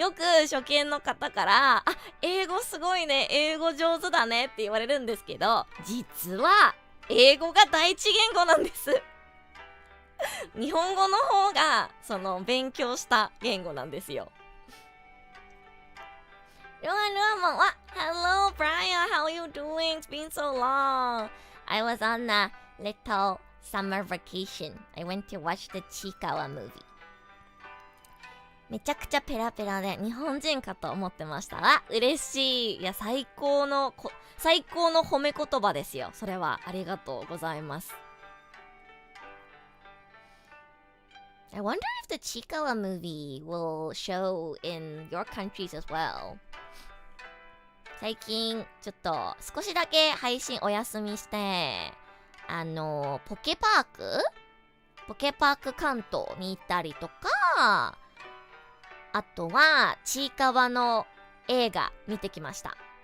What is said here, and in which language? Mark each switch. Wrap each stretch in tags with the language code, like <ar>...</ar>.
<ja>よく初見の方から英語すごいね、英語上手だねって言われるんですけど、実は英語が第一言語なんです。日本語の方がその勉強した言語なんですよ。</ja> <en>ルアもHello Brian, how are you doing? It's been so long. I was on a little summer vacation. I went to watch the Chikawa movie.</en> <ja>めちゃくちゃペラペラで日本人かと思ってました。嬉しい。いや、最高の褒め言葉ですよ。それはありがとうございます。</ja> <en>I wonder if the Chikawa movie will show in your countries as well.</en> <ja>最近ちょっと少しだけ配信お休みして、ポケパーク関東に行ったりとか、あとはちいかわの映画見てきました。</ja>